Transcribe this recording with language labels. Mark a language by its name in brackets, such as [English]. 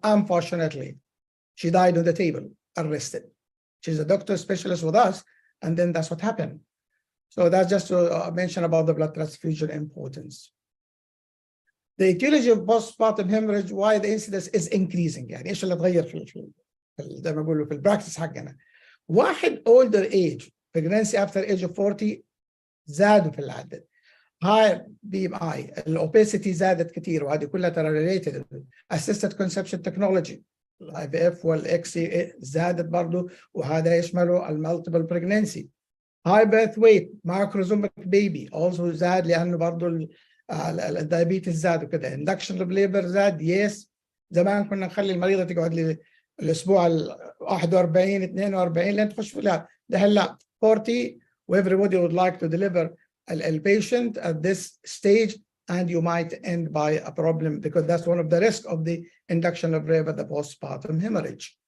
[English] Unfortunately, she died on the table, arrested. She's a doctor specialist with us, and then that's what happened. So that's just to mention about the blood transfusion importance. The etiology of postpartum hemorrhage, why the incidence is increasing. [Arabic] يعني ايش اللي اتغير في زي ما بقولوا في البراكتس حقنا. واحد [English] older age pregnancy after age of 40 [Arabic] زادوا في العدد. high BMI, الobesity زادت كثير وهذه كلها ترى related. assisted conception technology IVF والXC زادت برضه وهذا يشمله المالتيبل pregnancy. [English] high birth weight microsomic baby also [Arabic] زاد لانه برضه الدايابيتس زاد وكذا. [English] induction of labor زاد. yes [Arabic] زمان كنا نخلي المريضه تقعد الاسبوع 41 42 لين تخش في لا ده هلا 40 [English] و everybody would like to deliver a patient at this stage, and you might end by a problem because that's one of the risks of the induction of labor, the postpartum hemorrhage.